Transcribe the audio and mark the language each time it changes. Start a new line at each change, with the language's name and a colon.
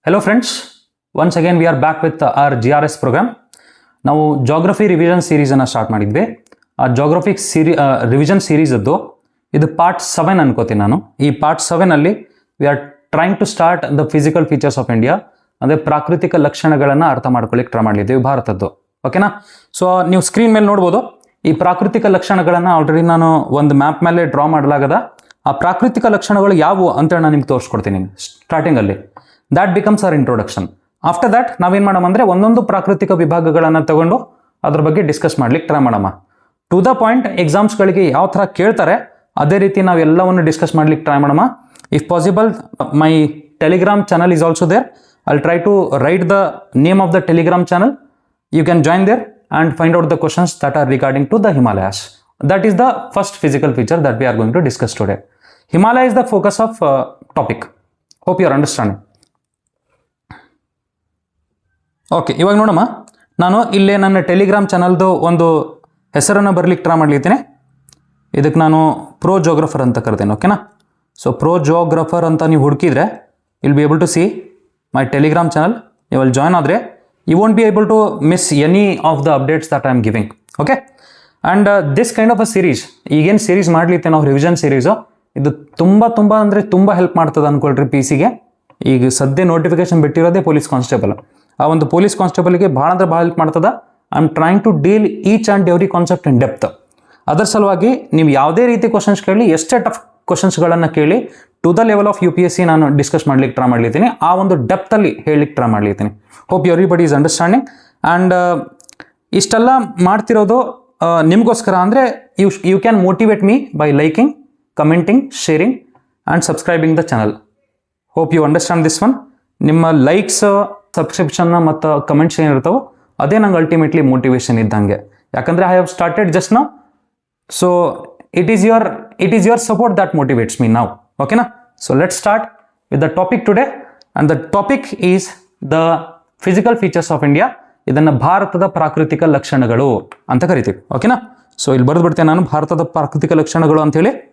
English: Hello friends, once again we are back with our GRS program.
Kannada: ನಾವು geography revision ಸೀರೀಸನ್ನು start ಮಾಡಿದ್ವಿ. ಆ geographic revision series ಇದು part 7 ಅನ್ಕೋತೀನಿ ನಾನು. ಈ part 7ಅಲ್ಲಿ
English: we are trying to start the physical features of India,
Kannada: ಅಂದರೆ ಪ್ರಾಕೃತಿಕ ಲಕ್ಷಣಗಳನ್ನು ಅರ್ಥ ಮಾಡ್ಕೊಳ್ಳಿಕ್ಕೆ ಟ್ರೈ ಮಾಡಿದ್ದೀವಿ ಭಾರತದ್ದು. ಓಕೆನಾ? ಸೊ ನೀವು ಸ್ಕ್ರೀನ್ ಮೇಲೆ ನೋಡ್ಬೋದು, ಈ ಪ್ರಾಕೃತಿಕ ಲಕ್ಷಣಗಳನ್ನು ಆಲ್ರೆಡಿ ನಾನು ಒಂದು ಮ್ಯಾಪ್ ಮೇಲೆ ಡ್ರಾ ಮಾಡಲಾಗದ. ಆ ಪ್ರಾಕೃತಿಕ ಲಕ್ಷಣಗಳು ಯಾವುವು ಅಂತೇಳಿ ನಾನು ನಿಮ್ಗೆ ತೋರಿಸ್ಕೊಡ್ತೀನಿ ಸ್ಟಾರ್ಟಿಂಗಲ್ಲಿ.
English: That becomes our introduction.
Kannada: After that ನಾವೇನು ಮಾಡಮ್ಮ ಅಂದರೆ ಒಂದೊಂದು ಪ್ರಾಕೃತಿಕ ವಿಭಾಗಗಳನ್ನು ತಗೊಂಡು ಅದ್ರ ಬಗ್ಗೆ ಡಿಸ್ಕಸ್ ಮಾಡ್ಲಿಕ್ಕೆ ಟ್ರೈ ಮಾಡಮ್ಮ. ಟು ದ ಪಾಯಿಂಟ್ ಎಕ್ಸಾಮ್ಸ್ಗಳಿಗೆ ಯಾವ ಥರ ಕೇಳ್ತಾರೆ ಅದೇ ರೀತಿ ನಾವು ಎಲ್ಲವನ್ನು ಡಿಸ್ಕಸ್ ಮಾಡ್ಲಿಕ್ಕೆ ಟ್ರೈ ಮಾಡಮ್ಮ.
English: If possible my Telegram channel is also there. I'll try to write the name of the Telegram channel. You can join there and find out the questions that are regarding to the Himalayas. That is the first physical feature that we are going to discuss today. Himalaya is the focus of topic. Hope you are understanding.
Kannada: Okay, ಇವಾಗ ನೋಡಮ್ಮ, ನಾನು ಇಲ್ಲೇ ನನ್ನ Telegram ಚಾನಲ್ದು ಒಂದು ಹೆಸರನ್ನು ಬರಲಿಕ್ಕೆ try ಮಾಡ್ಲಿದ್ದೀನಿ. ಇದಕ್ಕೆ ನಾನು ಪ್ರೋ ಜೋಗ್ರಫರ್ ಅಂತ ಕರಿತೇನೆ. ಓಕೆನಾ? ಸೊ ಪ್ರೋ ಜೋಗ್ರಫರ್ ಅಂತ ನೀವು ಹುಡುಕಿದ್ರೆ
English: Will be able to see my Telegram channel.
Kannada: ನೀವು ಅಲ್ಲಿ ಜಾಯ್ನ್ ಆದರೆ
English: you won't be able to miss any of the updates that I am giving. Okay? And this kind of a series,
Kannada: ಈಗೇನು series ಮಾಡಲಿತ್ತೆ ನಾವು revision series, ಇದು ತುಂಬ ಅಂದರೆ ತುಂಬ help ಮಾಡ್ತದೆ ಅಂದ್ಕೊಳ್ರಿ ಪಿ ಸಿಗೆ. ಈಗ ಸದ್ಯ ನೋಟಿಫಿಕೇಶನ್ ಬಿಟ್ಟಿರೋದೇ ಪೊಲೀಸ್ ಕಾನ್ಸ್ಟೇಬಲ್. ಆ ಒಂದು ಪೊಲೀಸ್ ಕಾನ್ಸ್ಟೇಬಲ್ಗೆ ಭಾಳ ಅಂದ್ರೆ ಭಾಳ ಹೆಲ್ಪ್ ಮಾಡ್ತದೆ.
English: I am trying to deal each and every concept in depth.
Kannada: ಅದರ ಸಲುವಾಗಿ ನೀವು ಯಾವುದೇ ರೀತಿ ಕ್ವಶನ್ಸ್ ಕೇಳಿ, ಎಷ್ಟೇ ಟಫ್ ಕ್ವಶನ್ಸ್ಗಳನ್ನು ಕೇಳಿ,
English: to the level of UPSC
Kannada: ನಾನು ಡಿಸ್ಕಸ್ ಮಾಡ್ಲಿಕ್ಕೆ ಟ್ರೈ ಮಾಡ್ಲಿದ್ದೀನಿ. ಆ ಒಂದು ಡೆಪ್ತಲ್ಲಿ ಹೇಳಲಿಕ್ಕೆ try ಮಾಡ್ಲಿದ್ದೀನಿ.
English: Hope everybody is understanding.
Kannada: And ಇಷ್ಟೆಲ್ಲ ಮಾಡ್ತಿರೋದು ನಿಮಗೋಸ್ಕರ.
English: ಅಂದರೆ you can motivate me by liking, commenting, sharing and subscribing the channel. Hope you understand this one.
Kannada: ನಿಮ್ಮ ಲೈಕ್ಸ್, ಸಬ್ಸ್ಕ್ರಿಪ್ಷನ್ನ ಮತ್ತು ಕಮೆಂಟ್ಸ್ ಏನಿರ್ತಾವೋ ಅದೇ ನಂಗೆ ಅಲ್ಟಿಮೇಟ್ಲಿ ಮೋಟಿವೇಶನ್ ಇದ್ದಂಗೆ.
English: ಯಾಕಂದರೆ I have started just now. So it is your support that motivates me now. Okay na? So let's start with the topic today, and the topic is the physical features of India.
Kannada: ಇದನ್ನ ಭಾರತದ ಪ್ರಾಕೃತಿಕ ಲಕ್ಷಣಗಳು ಅಂತ ಕರಿತೀವಿ. ಓಕೆನಾ? So ಇಲ್ಲಿ ಬರೆದು ಬಿಡ್ತೇನೆ ನಾನು, ಭಾರತದ ಪ್ರಾಕೃತಿಕ ಲಕ್ಷಣಗಳು ಅಂತ ಹೇಳಿ.